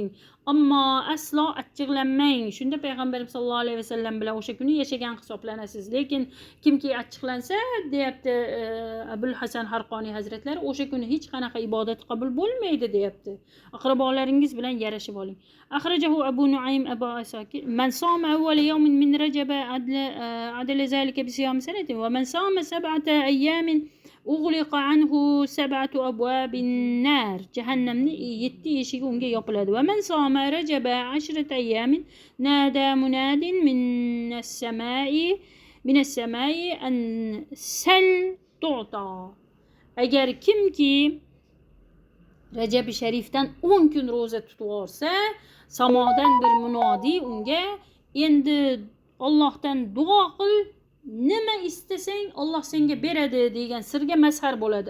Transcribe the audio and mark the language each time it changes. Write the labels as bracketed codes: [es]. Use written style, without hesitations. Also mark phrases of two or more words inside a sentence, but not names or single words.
[uz] Ammo aslo achchiqlanmang. Shunda payg'ambarimiz [ar] صلى الله عليه وسلم [uz] bilan o'sha kuni yashagan hisoblanasiz. Lekin kimki achchiqlansa, deyapti Abul Hasan Harqoniy hazratlari, o'sha kuni hech qanaqa ibodat qabul bo'lmaydi deyapti. Aqrabolaringiz bilan yarashib oling. [ar] أخرجه أبو نعيم أبو عساكر من صام أول يوم من رجب عدل ذلك بصيام سنة ومن صام سبعة أيام أغلق عنه سبعة أبواب النار, [uz] jahannamning 7 eshigi unga yopiladi. [ar] ومن صام رجب 10 أيام نادى مناد من السماء أن سل تعط. [uz] Agar kimki Rajab-i Sharifdan 10 kun roza tutib olsa, samodan bir munodi unga endi Allohdan duo qil, nima istasang Alloh senga beradi degan sirga mazhar bo'ladi.